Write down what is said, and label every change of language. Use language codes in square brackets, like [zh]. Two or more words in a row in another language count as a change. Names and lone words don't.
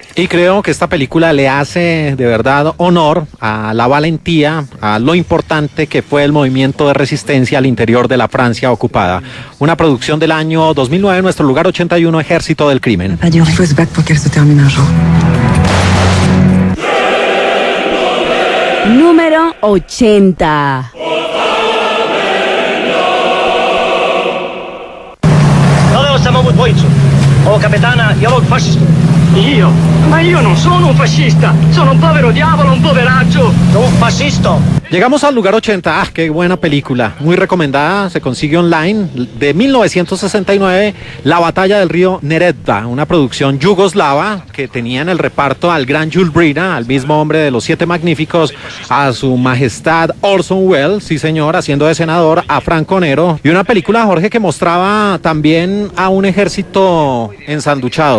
[es] Y creo que esta película le hace de verdad honor a la valentía, a lo importante que fue el movimiento de resistencia al interior de la Francia ocupada. Una producción del año 2009, nuestro lugar 81, Ejército del Crimen. Número 80. [it] Dove siamo dvojicu? [sr] Ovo kapetana i ovog fascistu. [it] Io? Ma io non sono un fascista, sono un povero diavolo, un poveraccio, un fascisto. [es] Llegamos al lugar 80, qué buena película, muy recomendada, se consigue online, de 1969, La Batalla del Río Neretva, una producción yugoslava que tenía en el reparto al gran Jules Brina, al mismo hombre de Los Siete Magníficos, a su majestad Orson Welles, sí señor, haciendo de senador, a Franco Nero, y una película, Jorge, que mostraba también a un ejército ensanduchado.